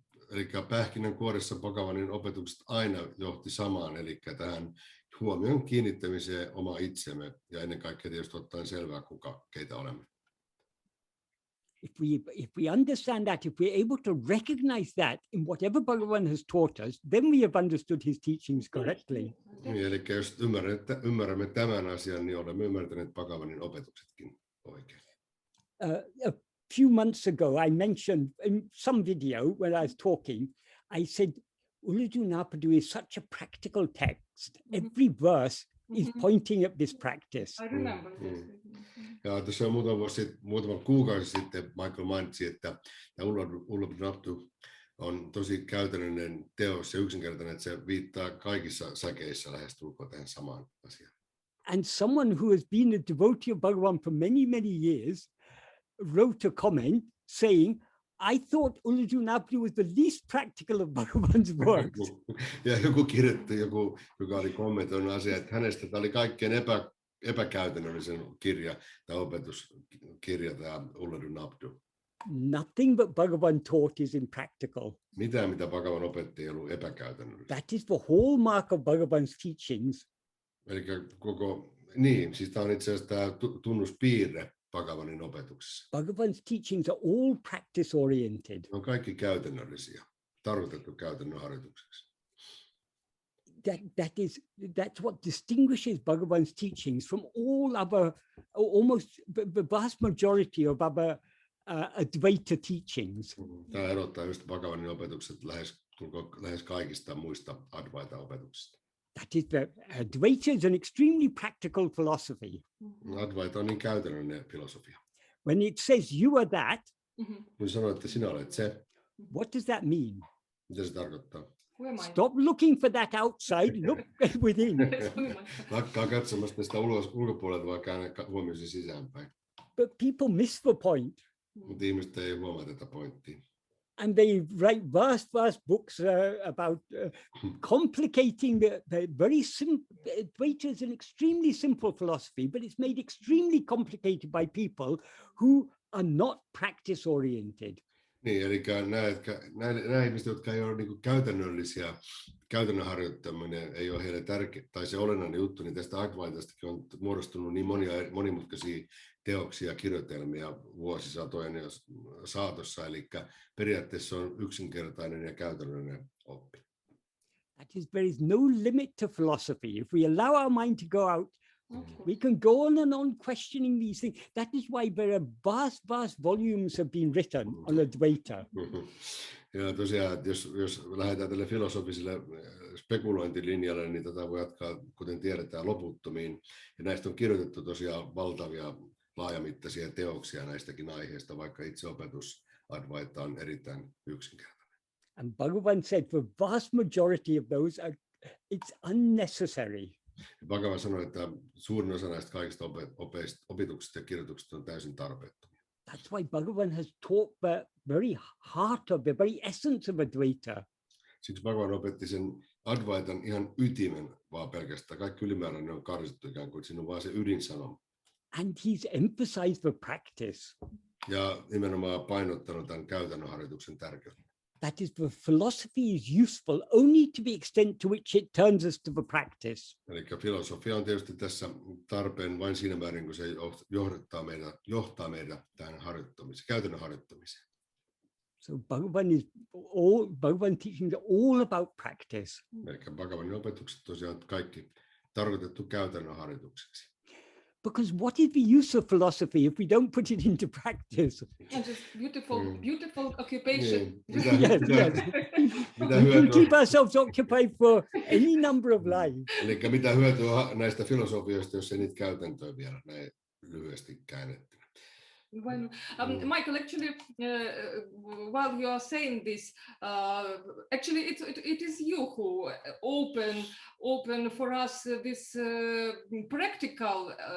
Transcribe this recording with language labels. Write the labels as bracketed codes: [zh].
[fi] Eli pähkinänkuoressa Bhagavanin opetukset aina johti samaan, eli tähän huomion kiinnittämiseen oma itsemme ja ennen kaikkea tietysti ottaen selvää, keitä olemme. [en] If we understand that, if we're able to recognize that in whatever Bhagavan has taught us, then we have understood his teachings correctly. [fi] Niin, eli jos ymmärrämme tämän asian, niin olemme ymmärtäneet Bhagavanin opetuksetkin oikein. [en] A few months ago, I mentioned in some video when I was talking, I said, Uludunapadu is such a practical text. Every verse is pointing at this practice. I remember this. [fi] Ja tässä muutama kuukausi sitten Michael mainitsi, että Uludunapadu on tosi käytännöllinen teos ja yksinkertainen, että se viittaa kaikissa säkeissä lähestulkoon tähän samaan asiaan. [en] And someone who has been a devotee of Bhagavan for many, many years wrote a comment saying, I thought Uludunapadu was the least practical of Bhagavan's works. [fi] Ja joku kirjoitti, joka oli kommentoinut asiaa, että hänestä tämä oli kaikkein epäkäytännöllisen kirja tai opetuskirja, tämä Uludunapadu. [en] Nothing but Bhagavan taught is impractical. [fi] Mitään, mitä Bhagavan opetti, ei ollut epäkäytännöllistä. [en] That is the hallmark of Bhagavan's teachings. [fi] Eli siis tämä on itse asiassa tämä tunnuspiirre Bhagavanin opetuksessa. [en] Bhagavan's teachings are all practice oriented. [fi] Ne on kaikki käytännöllisiä, tarkoitettu käytännön harjoitukseksi. [en] That's what distinguishes Bhagavan's teachings from all other, almost the vast majority of other Advaita teachings. [fi] Tämä erottaa just Bhagavanin opetukset lähes kaikista muista Advaita-opetuksista. [en] That is, Advaita is an extremely practical philosophy. [fi] Advaita on niin käytännöllinen filosofia. [en] When it says you are that, [fi] kun sanoo, että sinä olet se, [en] What does that mean? [fi] Mitä se tarkoittaa? [en] Who am I? Stop looking for that outside, look within. Who am I? [fi] Lakkaa katsomasta sitä ulkopuolelta, vaan käännä huomiosi sisäänpäin. [en] But people miss the point. [fi] Mutta ihmiset ei huomaa tätä pointtia. [en] And they write vast books about complicating the very simple. Advaita is an extremely simple philosophy, but it's made extremely complicated by people who are not practice oriented. [fi] Niin, eli nämä ihmiset, jotka ei ole niin kuin käytännöllisiä, käytännön harjoittaminen ei ole heille tärkeä, tai se olennainen juttu, niin tästä Advaitastakin on muodostunut niin monia monimutkaisia teoksia ja kirjoitelmia vuosisatojen saatossa, eli periaatteessa on yksinkertainen ja käytännöllinen oppi. [en] That is, there is no limit to philosophy. If we allow our mind to go out, we can go on and on questioning these things. That is why there are vast volumes have been written on Advaita. [fi] Ja tosiaan, että jos lähdetään tälle filosofiselle spekulointilinjalle, niin tätä voi jatkaa, kuten tiedetään, loputtomiin. Ja näistä on kirjoitettu tosiaan valtavia laajamittaisia teoksia näistäkin aiheista, vaikka itse opetus Advaita on erittäin yksinkertainen. [en] And Bhagavan said the vast majority of those it's unnecessary. [fi] Bhagavan sanoi, että suurin osa näistä kaikista opituksista ja kirjoituksista on täysin tarpeettomia. [en] That's why Bhagavan has taught the very heart of the very essence of Advaita. [fi] Siksi Bhagavan opetti sen Advaitan ihan ytimen vaan pelkästään. Kaikki ylimääräinen on karsittu ikään kuin, siinä on vaan se ydinsanoma. [en] And he's emphasized the practice. [fi] Ja nimenomaan painottanut tämän käytännön harjoituksen tärkeyttä. [en] That is, the philosophy is useful only to the extent to which it turns us to the practice. [fi] Eli filosofia on tietysti tässä tarpeen vain siinä määrin, kun se johtaa meidät tähän harjoittamiseen, käytännön harjoittamiseen. [en] So Bhagavan teaching all about practice. [fi] Eli Bhagavanin opetukset tosiaan kaikki tarkoitettu käytännön harjoitukseksi. [en] Because what is the use of philosophy if we don't put it into practice? And just beautiful occupation. Yes. We can keep ourselves occupied for any number of lives. [fi] Eli mitä hyötyä näistä filosofioista, jos ei niitä käytäntöä vielä näin lyhyesti käännettynä? [en] Michael, actually, while you are saying this, actually it is you who open for us this practical.